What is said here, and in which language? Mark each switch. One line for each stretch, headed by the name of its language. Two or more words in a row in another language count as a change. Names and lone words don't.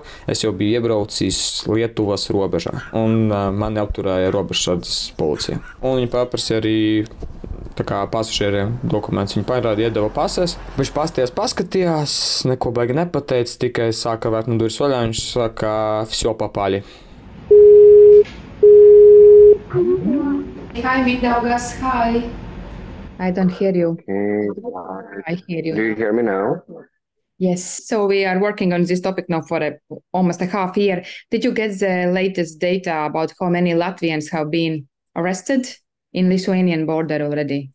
Latvian: Es jau biju iebraucis Lietuvas robežā, un mani apturēja robežsardzes policija. Un viņi paprasīja arī pasažieriem dokumentus. Viņi parādīja, iedeva pases. Viņš paskatījās, neko baigi nepateica, tikai sāka vērt no durvis vaļā. Viņš saka,
Russian: всё попали.
English: Hi, Mindaugas, hi. I don't hear you. I hear you. Do you hear me now? Yes. So we are working on this topic now for almost a half year. Did you get the latest data about how many Latvians have been arrested in Lithuanian border already?